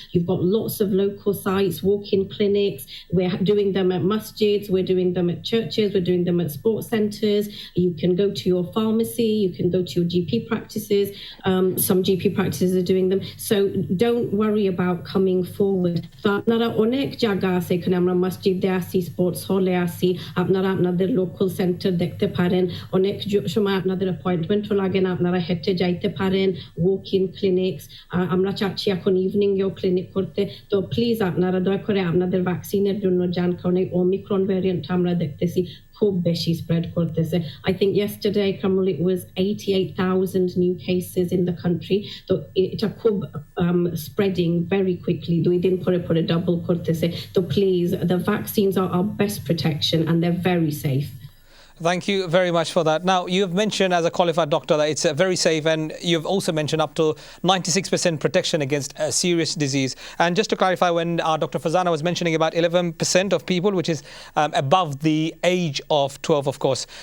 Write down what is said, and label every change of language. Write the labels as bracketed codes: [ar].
[en] You've got lots of local sites, walk-in clinics. We're doing them at masjids. We're doing them at churches. We're doing them at sports centres. You can go to your pharmacy. You can go to your GP practices. Some GP practices are doing them. So don't worry about coming forward. [bn] So আপনারা অনেক জায়গা আছে এখানে আমরা মসজিদে আসি sports হলে আসি আপনারা আপনাদের লোকাল সেন্টার দেখতে পারেন অনেক সময় আপনাদের অ্যাপয়েন্টমেন্টও লাগে না আপনারা হেঁটে যাইতে পারেন ওয়াক ইন ক্লিনিক্স আমরা চাচ্ছি এখন ইভিনিং এও ক্লিনিক করতে তো প্লিজ আপনারা দয়া করে আপনাদের ভ্যাকসিনের জন্য যান কারণ এই ওমিক্রন ভ্যারিয়েন্ট আমরা দেখতেছি খুব বেশি স্প্রেড করতেছে [en] I think yesterday Kamral it was 88,000 new cases in the country so [bn] এটা খুব [en] spreading very quickly [bn] দুই দিন পরে double করতেছে [en] so please the vaccines are our best protection and they're very safe. Thank you very much for that. Now, you've mentioned as a qualified doctor that it's very safe and you've also mentioned up to 96% protection against a serious disease. And just to clarify, when Dr. Farzana was mentioning about 11% of people, which is above the age of 12, of course.